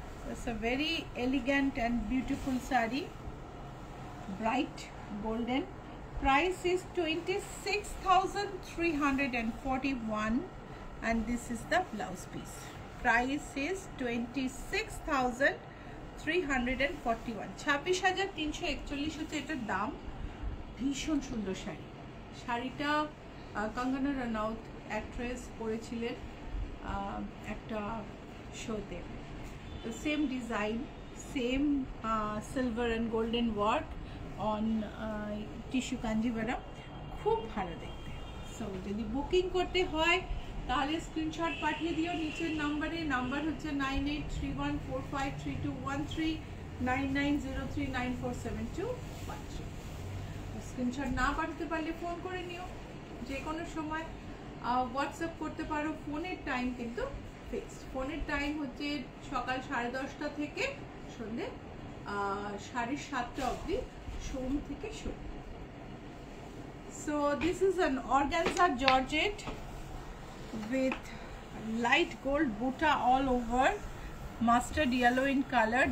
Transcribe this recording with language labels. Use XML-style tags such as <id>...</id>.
<en>It's a very elegant and beautiful saree, bright golden. Price is 26,341, and this is the blouse piece. Price is 26,341,</en> <bn>26,341 হচ্ছে এটার দাম। ভীষণ সুন্দর শাড়ি, শাড়িটা Kangana Ranaut actress পরেছিলেন একটা শোতে।</bn> <en>তো same design, same silver and golden work on tissue Kanjivaram,</en> <bn>খুব ভালো দেখতে। সো যদি বুকিং করতে হয় তাহলে স্ক্রিনশট পাঠিয়ে দিও নিচের নাম্বারে। নাম্বার হচ্ছে 9831453213, 9903947213। স্ক্রিনশট না পাঠাতে পারলে ফোন করে নিও, যে কোনো সময় হোয়াটসঅ্যাপ করতে পারো। ফোনের টাইম কিন্তু ফিক্সড, ফোনের টাইম হচ্ছে সকাল 10:30 থেকে সন্ধ্যে 7:30 অবধি, সোম থেকে শনি।</bn> <en>So this is an organza georgette with light gold buta all over, mustard yellow in color.</en>